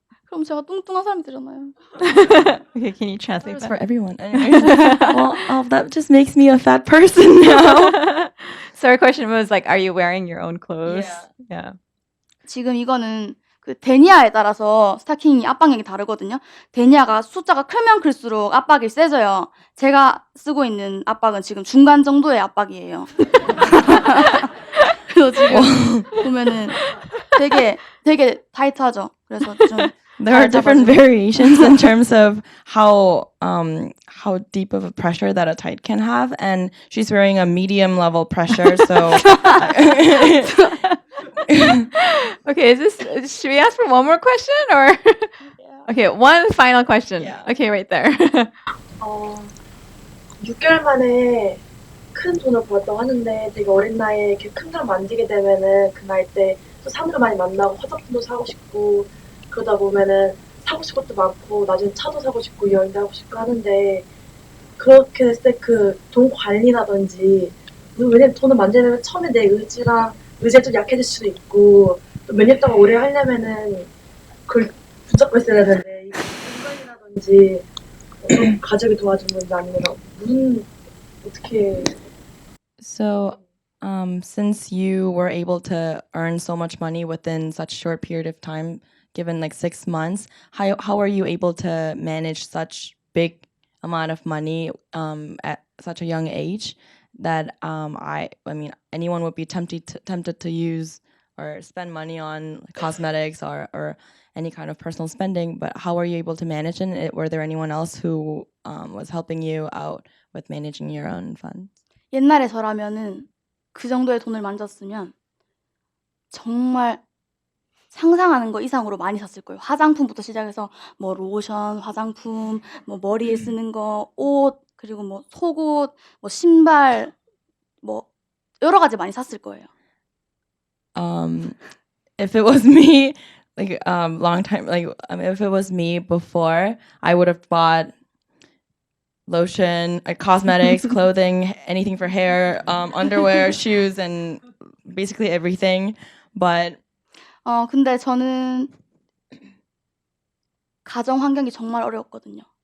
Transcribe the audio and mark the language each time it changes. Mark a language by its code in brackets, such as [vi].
[ko] 그럼 제가 뚱뚱한 사람이 되잖아요. [en] Okay, can you translate It's that? for everyone. Well, that just makes me a fat person now. So our question was like, are you wearing your own clothes? Yeah. [ko] 지금 이거는 그 데니아에 따라서 스타킹이 압박력이 다르거든요. 데니아가 숫자가 크면 클수록 압박이 세져요. 제가 쓰고 있는 압박은 지금 중간 정도의 압박이에요. 그래서 지금 보면은 되게 타이트하죠. 그래서 좀 [en] There are different variations in terms of how deep of a pressure that a tight can have, and she's wearing a medium level pressure. So, Okay, should we ask for one more question or? Okay, one final question. Yeah. Okay, right there. [ko] 6개월 만에 큰 돈을 벌었다고 하는데 되게 어린 나이에 이렇게 큰 돈 만지게 되면은 그 나이 때 또 사람들 많이 만나고 화장품도 사고 싶고 그러다 보면은 사고 싶은 것도 많고 나중에 차도 사고 싶고 여행도 하고 싶고 하는데 그렇게 됐을 때 그 돈 관리라든지 왜냐면 돈을 만지려면 처음에 내 의지가 좀 약해질 수도 있고 또 몇 년 동안 오래 하려면은 그걸 붙잡고 있어야 되는데 이 돈 관리라든지 좀 가족이 도와주는 아니면 무슨 어떻게 [en] So, since you were able to earn so much money within such short period of time, given like 6 months, how are you able to manage such big amount of money at such a young age? That I mean, anyone would be tempted to use or spend money on cosmetics or any kind of personal spending. But how are you able to manage it? Were there anyone else who was helping you out with managing your own funds? [ko] 옛날에 저라면은 그 정도의 돈을 만졌으면 정말 상상하는 거 이상으로 많이 샀을 거예요. 화장품부터 시작해서 뭐 로션, 화장품, 뭐 머리에 쓰는 거, 옷, 그리고 뭐 속옷, 뭐 신발, 뭐 여러 가지 많이 샀을 거예요. [en] If it was me, like long time, like if it was me before, I would have bought lotion, cosmetics, clothing, anything for hair, underwear, shoes, and basically everything. But [ko] 근데 저는 가정 환경이 정말 어려웠거든요.